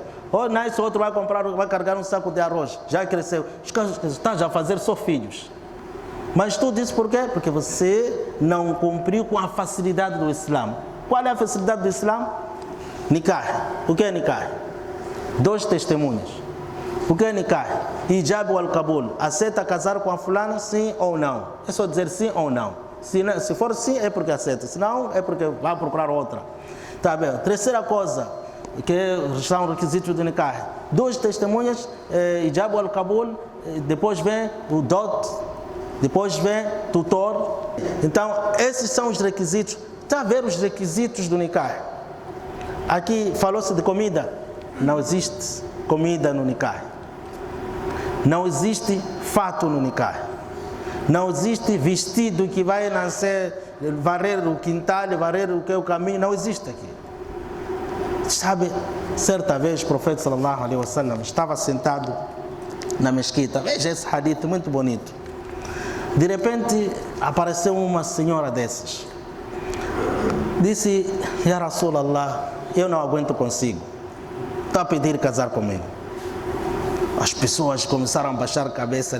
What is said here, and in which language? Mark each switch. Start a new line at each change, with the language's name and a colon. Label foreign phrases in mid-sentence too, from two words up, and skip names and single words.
Portuguese: Ou nasce outro, vai carregar um saco de arroz, já cresceu. Está já a fazer só filhos. Mas tudo isso por quê? Porque você não cumpriu com a facilidade do Islã. Qual é a facilidade do Islã? Nikah. O que é nikah? 2 testemunhas. O que é nikah?
Arabic: الإيجاب والقبول.
Portuguese: Aceita casar com a fulana, sim ou não? É só dizer sim ou não. Se for sim, é porque aceita. Se não, é porque vai procurar outra. Tá bem. Terceira coisa, que são requisitos do nikah: 2 testemunhas,
Arabic: الإيجاب والقبول,
Portuguese: depois vem o dot, depois vem tutor. Então, esses são os requisitos. Está a ver os requisitos do nikah? Aqui falou-se de comida. Não existe comida no nikah. Não existe fato no nikah. Não existe vestido que vai nascer, varrer o quintal, varrer o que é o caminho. Não existe aqui. Sabe, certa vez o profeta
Arabic: صلى الله عليه وسلم
Portuguese: estava sentado na mesquita. Veja esse hadith muito bonito. De repente apareceu uma senhora dessas. Disse:
Arabic: يا رسول الله,
Portuguese: eu não aguento consigo. Está a pedir casar comigo. As pessoas começaram a baixar a cabeça.